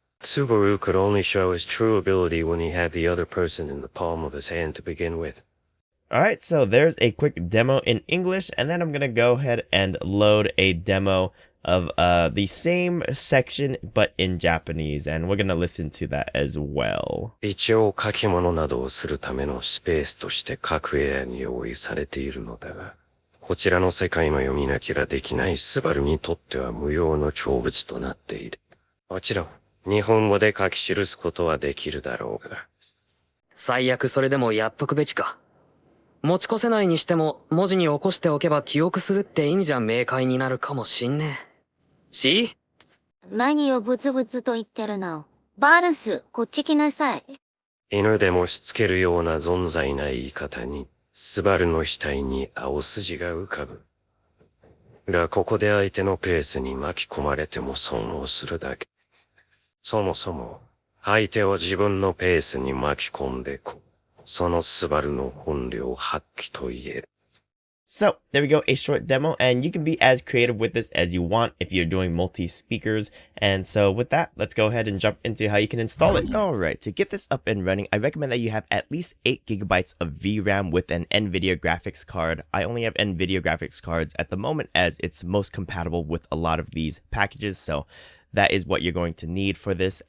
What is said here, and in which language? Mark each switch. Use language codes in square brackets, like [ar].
[en] Subaru could only show his true ability when he had the other person in the palm of his hand to begin with. Alright, so there's a quick demo in English, and then I'm going to go ahead and load a demo of the same section but in Japanese, and we're going to listen to that as well. [ja] 一応書き物などをするためのスペースとして各部屋に用意されているのだが、こちらの世界の読みなきゃできないスバルにとっては無用の長物となっている。もちろん、日本語で書き記すことはできるだろうが。最悪それでもやっとくべきか。持ち越せないにしても、文字に起こしておけば記憶するって意味じゃ明快になるかもしんねえ。し？何をブツブツと言ってるの。バルス、こっち来なさい。犬でもしつけるような存在な言い方に、スバルの額に青筋が浮かぶ。が、ここで相手のペースに巻き込まれても損をするだけ。そもそも、相手を自分のペースに巻き込んでこ、そのスバルの本領発揮と言える。 [en] So there we go, a short demo, and you can be as creative with this as you want if you're doing multi-speakers. And so with that, let's go ahead and jump into how you can install it. Alright, to get this up and running, I recommend that you have at least 8 gigabytes of VRAM with an NVIDIA graphics card. I only have NVIDIA graphics cards at the moment as it's most compatible with a lot of these packages, so that is what you're going to need for this.